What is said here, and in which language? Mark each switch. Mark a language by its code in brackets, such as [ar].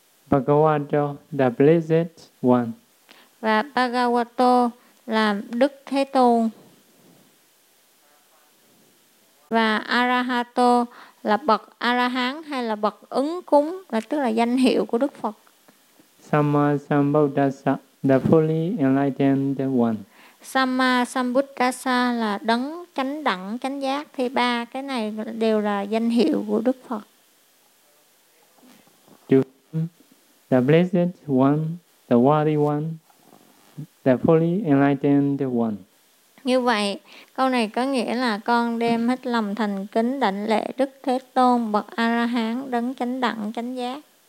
[en] Bhagavato, the blessed one. [vi] Và Bhagavato là Đức Thế Tôn. Và Arahato là bậc A-la-hán hay là bậc ứng cúng, là tức là danh hiệu của Đức Phật. [en] Samma Sambuddhassa, the fully enlightened one. [vi] Samma Sambuddhassa là đấng chánh đẳng, chánh giác. Thì ba cái này đều là danh hiệu của Đức Phật. [en] The blessed one, the worthy one, the fully enlightened one. [vi] Như vậy, câu này có nghĩa là con đem hết lòng thành kính đảnh lễ Đức Thế Tôn, bậc A-la-hán, đấng chánh đẳng, chánh giác.